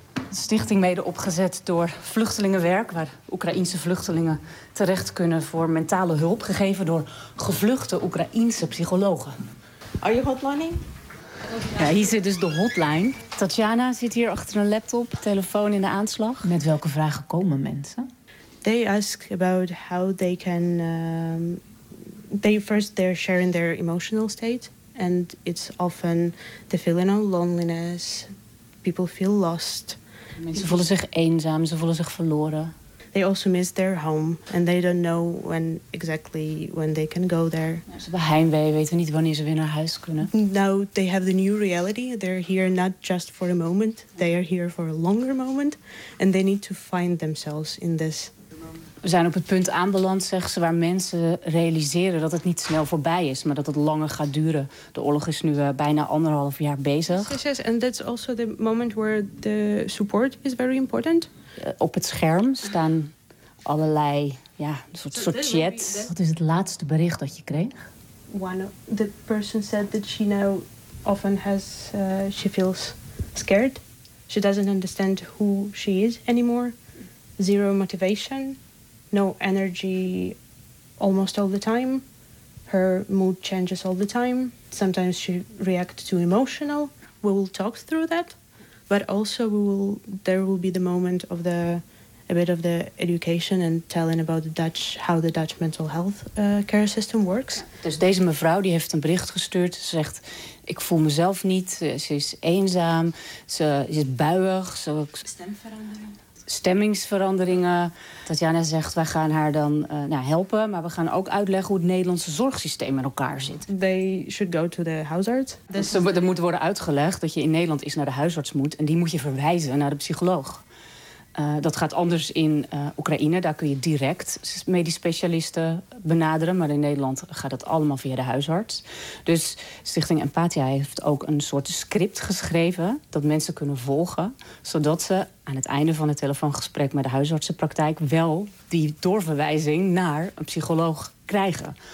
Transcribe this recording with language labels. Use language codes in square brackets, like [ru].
[nl] Een stichting mede opgezet door Vluchtelingenwerk, waar Oekraïnse vluchtelingen terecht kunnen voor mentale hulp, gegeven door gevluchte Oekraïnse psychologen. [en] Are you hotlining? [nl] Ja, hier zit dus de hotline. Tatjana zit hier achter een laptop, telefoon in de aanslag. Met welke vragen komen mensen? [en] They ask about how they can... They're sharing their emotional state. And it's often the feeling of loneliness. People feel lost. [nl] Mensen voelen zich eenzaam, ze voelen zich verloren. [en] They also miss their home. And they don't know when exactly when they can go there. [nl] Ja, ze hebben heimwee, weten niet wanneer ze weer naar huis kunnen. [en] Now they have the new reality. They're here not just for a moment. They are here for a longer moment. And they need to find themselves in this. [nl] We zijn op het punt aanbeland, zegt ze, waar mensen realiseren dat het niet snel voorbij is, maar dat het langer gaat duren. De oorlog is nu bijna anderhalf jaar bezig. [en] Yes, yes, and that's also the moment where the support is very important. [nl] Op het scherm staan allerlei, ja, een soort chat. Wat is het laatste bericht dat je kreeg? [en] The person said that she now often has, she feels scared. She doesn't understand who she is anymore. Zero motivation. No energy almost all the time. Her mood changes all the time. Sometimes she reacts too emotional. We will talk through that. But also there will be the moment of a bit of the education and telling about how the Dutch mental health care system works. [nl] Dus deze mevrouw die heeft een bericht gestuurd. Ze zegt, ik voel mezelf niet. Ze is eenzaam. Ze is buig. Stemmingsveranderingen. Tatjana zegt, wij gaan haar dan helpen. Maar we gaan ook uitleggen hoe het Nederlandse zorgsysteem in elkaar zit. [en] They should go to the huisarts. [nl] Er moet worden uitgelegd dat je in Nederland eens naar de huisarts moet. En die moet je verwijzen naar de psycholoog. Dat gaat anders in Oekraïne. Daar kun je direct medisch specialisten benaderen. Maar in Nederland gaat dat allemaal via de huisarts. Dus Stichting Empathia heeft ook een soort script geschreven dat mensen kunnen volgen, zodat ze aan het einde van het telefoongesprek met de huisartsenpraktijk wel die doorverwijzing naar een psycholoog krijgen.